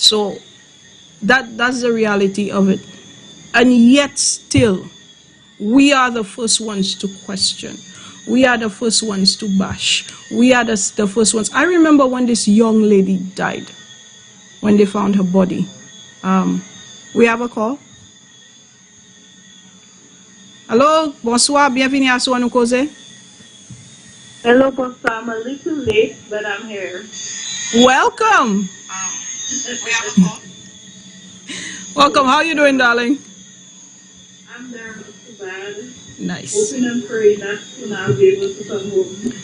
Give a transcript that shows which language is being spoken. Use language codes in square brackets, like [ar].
[en] So, that's the reality of it. And yet still, we are the first ones to question. We are the first ones to bash. We are the first ones. I remember when this young lady died, when they found her body. We have a call. [fr] Hello, bonsoir, bienvenue à Annou Koze. Hello, bonsoir. [en] I'm a little late, but I'm here. Welcome. Welcome. How are you doing, darling? I'm there, not too bad. Nice. Hoping and praying that soon I'll be able to come home.